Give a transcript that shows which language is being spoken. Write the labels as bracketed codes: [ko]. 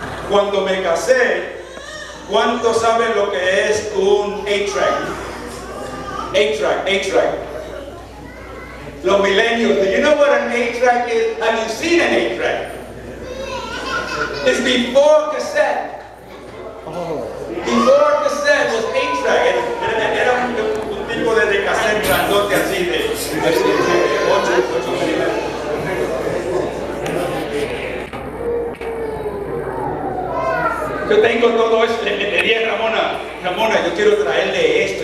[es] Cuando me casé, ¿cuántos saben lo que es un 8-track? 8-track. Los millennials, [en] do you know what an 8-track is? Have you seen an 8-track? It's before cassette. Before cassette was 8-track. [es] Era un tipo de cassette grandote así de 8 milímetros. Yo tengo todo eso. Le dije a Ramona, yo quiero traerle esto.